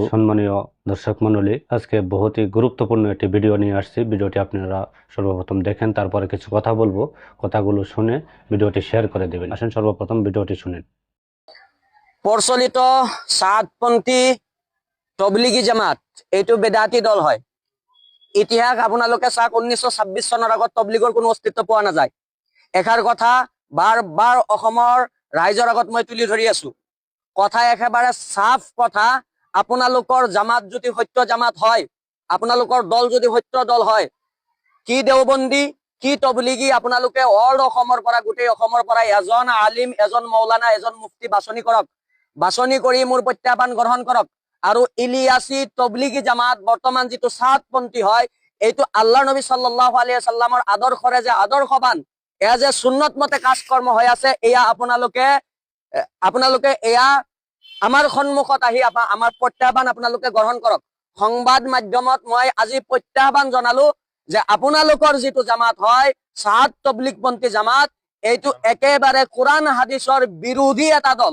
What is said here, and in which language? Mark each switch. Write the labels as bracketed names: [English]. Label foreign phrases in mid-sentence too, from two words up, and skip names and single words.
[Bangla] সম্মানীয় দর্শক মণ্ডলী, আজকে বহুতই গুরুত্বপূর্ণ একটি ভিডিও নিয়ে আসছি। ভিডিওটি আপনারা সর্বপ্রথম দেখেন, তারপরে কিছু কথা বলবো। কথাগুলো শুনে ভিডিওটি শেয়ার করে দেবেন। আসেন সর্বপ্রথম ভিডিওটি শুনেন। [Assamese] প্রচলিত সাতপন্থী তবলিগি জামাত এইটো বেদাতি দল হয়। ইতিহাস আপোনালোকে চাওক, 1926 চনৰ আগত তবলিগৰ কোনো অস্তিত্ব পোৱা নাযায়। এষাৰ কথা বাৰ বাৰ অসমৰ ৰাইজৰ আগত মই তুলি ধৰি আছো। কথা একেবাৰে সাফ কথা। আপোনালোকৰ জামাত যদি সত্য জামাত হয়, আপোনালোকৰ দল যদি সত্য দল হয়, কি দেওবন্দী কি তবলিগি আপোনালোকে অল অসমৰ পৰা, গোটেই অসমৰ পৰা এজন আলিম, এজন মৌলানা, এজন মুফতি বাছনি কৰক। বাছনি কৰি মোৰ প্ৰত্যাহ্বান গ্ৰহণ কৰক। আৰু ইলিয়াসী তবলিগি জামাত বৰ্তমান যিটো সাতপন্থী হয়, এইটো আল্লাহ নবী [Arabic] صلى الله عليه وسلم [Assamese] আদৰ্শৰে যে আদৰ্শবান, এয়া যে সুন্নত মতে কাজ কৰ্ম হৈ আছে, এয়া আপোনালোকে এয়া আমাৰ সন্মুখত আহি আমাৰ প্ৰত্যাহ্বান আপোনালোকে গ্ৰহণ কৰক। সংবাদ মাধ্যমত মই আজি প্ৰত্যাহ্বান জনালো যে আপোনালোকৰ যিটো জামাত হয়, সাত তবলিগপন্থী জামাত, এইটো একেবাৰে কোৰআন হাদিছৰ বিৰোধী এটা দল।